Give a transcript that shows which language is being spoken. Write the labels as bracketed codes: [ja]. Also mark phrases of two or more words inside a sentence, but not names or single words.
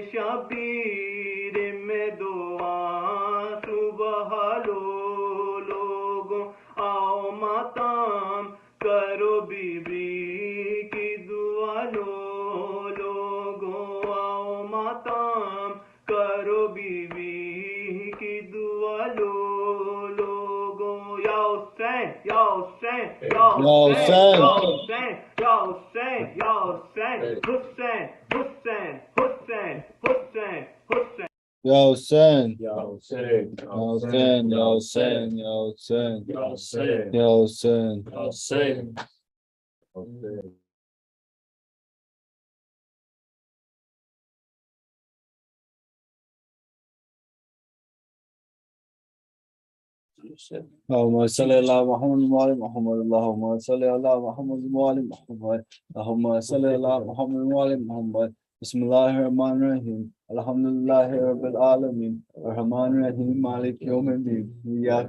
[ur] شبیر میں دعا صبح لو لوگو، آؤ ماتم کرو بی بی کی دعا لو لوگو، آؤ ماتم کرو بی بی کی دعا لو لوگو, [ar] یا حسین یا حسین یا حسین، یا حسین، یا حسین، حسین، حسین، حسین، حسین، حسین. یا حسین, یا حسین, یا حسین، یا حسین، یا حسین, یا حسین, یا حسین. یا حسین. حسین. اللهم صل على محمد وعلى محمد اللهم صل على محمد وعلى محمد اللهم صل على محمد وعلى محمد بسم الله الرحمن الرحيم الحمد لله رب العالمين الرحمن الرحيم مالك يوم الدين إياك